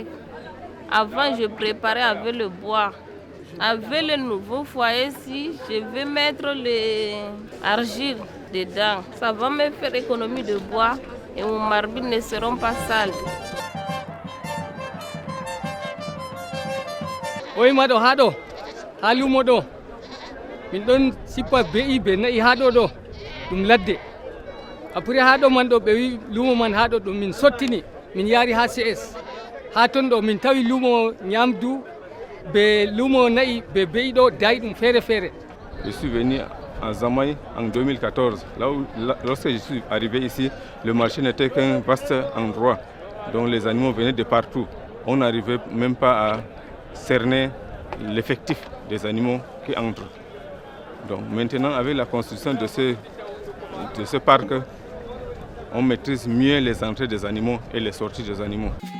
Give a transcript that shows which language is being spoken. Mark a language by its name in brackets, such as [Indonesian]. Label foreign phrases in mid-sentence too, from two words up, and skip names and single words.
[French] Avant, je préparais avec le bois. Avec le nouveau foyer-ci, je vais mettre l'argile dedans. Ça va me faire économie de bois et mon marbre ne seront pas sales. [Fula] Oui, mado hado. Halu modo. Min don sipa bei be na hado do. Dum ladde. Après hado man do be wi lumo man hado do min sottini min yari ha CS. Ha ton do min tawi lumo nyamdu be lumo nayi be beido dai dum fere fere. [French] Je suis venu en Zamaï en 2014. Lorsque je suis arrivé ici, le marché n'était qu'un vaste endroit dont les animaux venaient de partout. On n'arrivait même pas à cerner l'effectif des animaux qui entrent. Donc maintenant, avec la construction de ce parc, on maîtrise mieux les entrées des animaux et les sorties des animaux.